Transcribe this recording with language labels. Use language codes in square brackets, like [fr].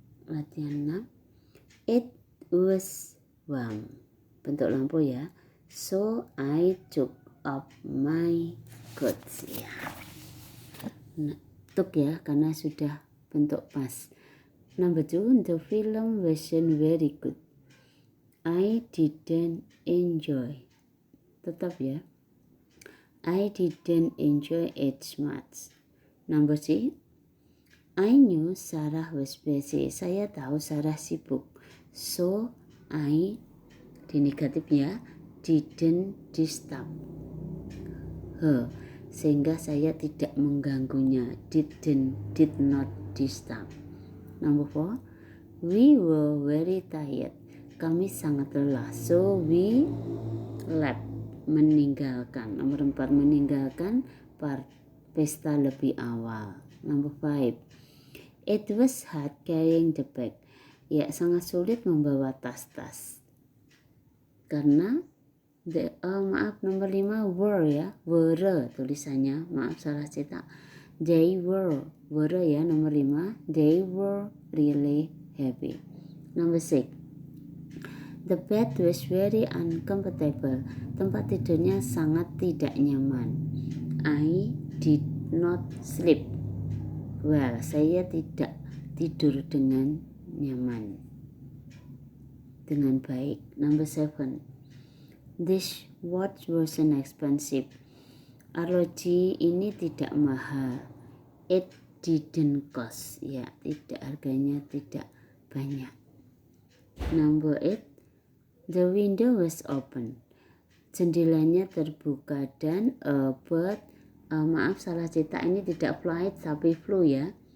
[id] Latihan 6. [en] It was warm. [id] Bentuk lampu ya. [en] So I took off my coats ya. [id] Nah, took ya karena sudah bentuk pas. [en] Number 2, the film wasn't very good. I didn't enjoy. [id] Tetap ya. [en] I didn't enjoy it much. Number 3, I knew Sarah was busy. [id] Saya tahu Sarah sibuk. [en] So I, [id] di negatif ya, [en] didn't disturb her. [id] Sehingga saya tidak mengganggunya. [en] Did not disturb. Number 4, we were very tired. [id] Kami sangat lelah. [en] So we left. [id] Meninggalkan. Nomor 4, meninggalkan pesta lebih awal. [en] Number 5, it was hard carrying the bag. [id] Ya, sangat sulit membawa tas-tas. Karena nomor 5 were ya, were tulisannya. Maaf salah cetak. [en] They were ya nomor 5. They were really happy. Number 6, the bed was very uncomfortable. [id] Tempat tidurnya sangat tidak nyaman. [en] I did not sleep well. [id] Saya tidak tidur dengan nyaman, dengan baik. [en] Number 7, this watch wasn't expensive. [id] Arloji ini tidak mahal. [en] It didn't cost. [id] Ya, tidak, harganya tidak banyak. [en] Number 8, the window was open. [id] Jendelanya terbuka dan maaf salah cetak, ini tidak flight tapi flew ya.